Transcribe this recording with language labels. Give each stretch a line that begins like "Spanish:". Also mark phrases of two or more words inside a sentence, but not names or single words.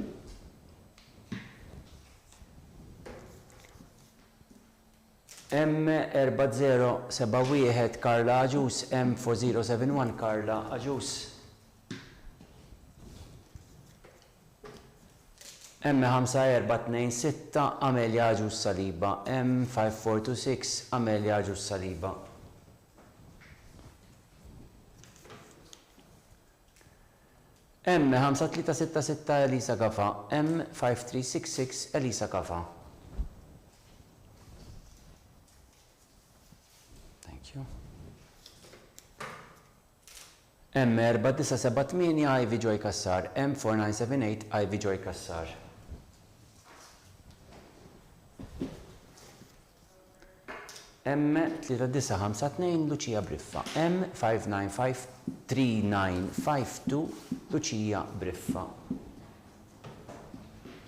English: M4071 Carla Aġus, M4071 Carla Aġus. M5426 Amelia Aġus Saliba, M5426 Amelia Aġus Saliba. M5366 Elisa Kafa, M5366 Elisa Kafa. Thank you. M4978 Ivy Joy Kassar, M4978 Ivy Joy Kassar. M3952 Lucia Briffa, M5953952 Lucia Briffa.